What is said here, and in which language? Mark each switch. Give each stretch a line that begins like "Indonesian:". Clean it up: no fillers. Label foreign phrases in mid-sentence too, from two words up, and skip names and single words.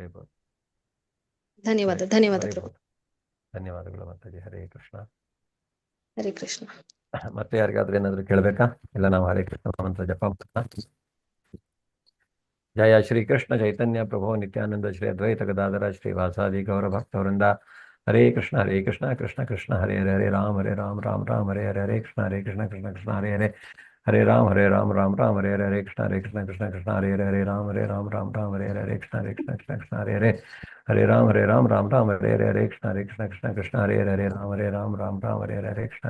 Kannada: ಧನ್ಯವಾದ ಪ್ರಭು. ಧನ್ಯವಾದಗಳು ಮಾತಾಜಿ.
Sanskrit: ಹರೇ ಕೃಷ್ಣ. ಹರೇ ಕೃಷ್ಣ.
Kannada: ಮತ್ತೆ ಯಾರಿಗಾದ್ರೂ ಏನಾದ್ರು ಕೇಳ್ಬೇಕಾ? ಇಲ್ಲ, ನಾವು ಹರೇ ಕೃಷ್ಣ ಮಂತ್ರ ಜಪ ಮಾಡೋಣ.
Sanskrit: ಜಯ ಶ್ರೀ ಕೃಷ್ಣ ಚೈತನ್ಯ ಪ್ರಭು ನಿತ್ಯಾನಂದ ಶ್ರೀ ಅದ್ವೈತ ಗದಾಧರ ಶ್ರೀ ವಾಸಾದಿ ಗೌರ ಭಕ್ತವೃಂದ. ಹರೇ ಕೃಷ್ಣ ಕೃಷ್ಣ ಕೃಷ್ಣ ಹರೇ ಹರೇ, ಹರೇ ರಾಮ ರಾಮ ರಾಮ ಹರೇ ಹರೇ, ಹರೇ ಕೃಷ್ಣ ಕೃಷ್ಣ ಕೃಷ್ಣ ಹರೇ ಹರೇ, ಹರೇ ರಾಮ ರಾಮ ರಾಮ ಹರೇ ಹರೇ, ಹರೇ ಕೃಷ್ಣ ಕೃಷ್ಣ ಕೃಷ್ಣ ಹರೇ ಹರೇ, ಹರೇ ರಾಮ ರಾಮ ರಾಮ ಹರೇ ಹರೇ, ಹರೇ ಕೃಷ್ಣ ಕೃಷ್ಣ ಕೃಷ್ಣ ಹರೇ ಹರೇ, ಹರೇ ರಾಮ ರಾಮ ರಾಮ ಹರೇ ಹರೇ, ಹರೇ ಕೃಷ್ಣ ಕೃಷ್ಣ ಕೃಷ್ಣ ಹರೇ ಹರೇ, ಹರೇ ರಾಮ ರಾಮ ರಾಮ ಹರೇ ಹರೇ, ಹರೇ ಕೃಷ್ಣ